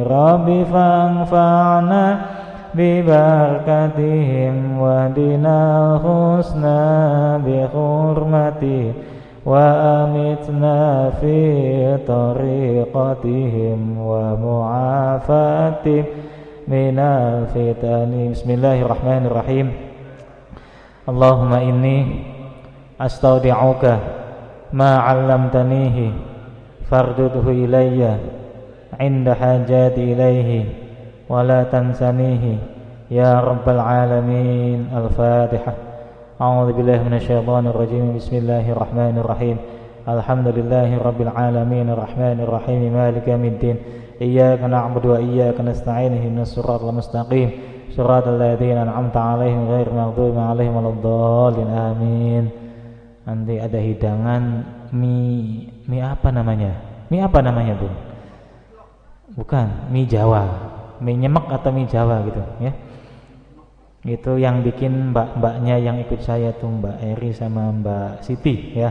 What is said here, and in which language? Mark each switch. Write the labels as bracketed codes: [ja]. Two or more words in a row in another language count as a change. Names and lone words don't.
[ar] رب فانفعنا ببركاتهم واهدنا الحسنى بحرمة وأمتنا في طريقتهم ومعافاة من الفتن. Bismillahirrahmanirrahim. اللهم إني أستودعك ما علمتنيه فاردده إلي عند حاجتي إليه ولا تنسنيه يا رب العالمين. Al-Fatihah. أعوذ بالله من الشيطان الرجيم. بسم الله الرحمن الرحيم. الحمد لله رب العالمين الرحمن الرحيم مالك يوم الدين. إياك نعبد وإياك نستعين اهدنا الصراط المستقيم صراط الذين أنعمت عليهم غير المغضوب عليهم ولا الضالين. Amin. [id] Nanti ada hidangan mie apa namanya? Mie apa namanya, Bu? Bukan, mie Jawa. Mie nyemek atau mie Jawa gitu ya. Itu yang bikin mbak-mbaknya yang ikut saya tuh, Mbak Eri sama Mbak Siti ya.